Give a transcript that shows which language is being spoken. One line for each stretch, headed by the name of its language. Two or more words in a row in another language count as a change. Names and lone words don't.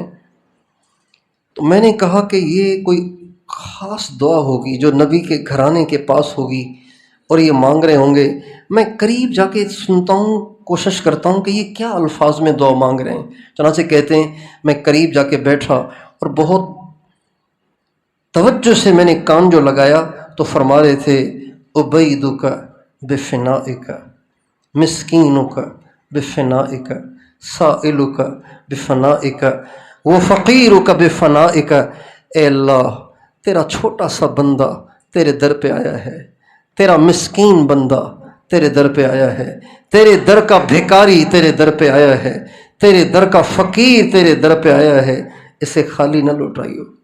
Urdu: تو میں نے کہا کہ یہ کوئی خاص دعا ہوگی جو نبی کے گھرانے کے پاس ہوگی اور یہ مانگ رہے ہوں گے. میں قریب جا کے سنتا ہوں، کوشش کرتا ہوں کہ یہ کیا الفاظ میں دعا مانگ رہے ہیں. چنانچہ کہتے ہیں میں قریب جا کے بیٹھا اور بہت توجہ سے میں نے کان جو لگایا تو فرما رہے تھے
Arabic: عبیدک بفنائک، مسکینک بفنائک، سائلک بفنائک، وفقیرک بفنائک.
Urdu: اے اللہ تیرا چھوٹا سا بندہ تیرے در پہ آیا ہے، تیرا مسکین بندہ تیرے در پہ آیا ہے، تیرے در کا بھیکاری تیرے در پہ آیا ہے، تیرے در کا فقیر تیرے در پہ آیا ہے، اسے خالی نہ لوٹائیو.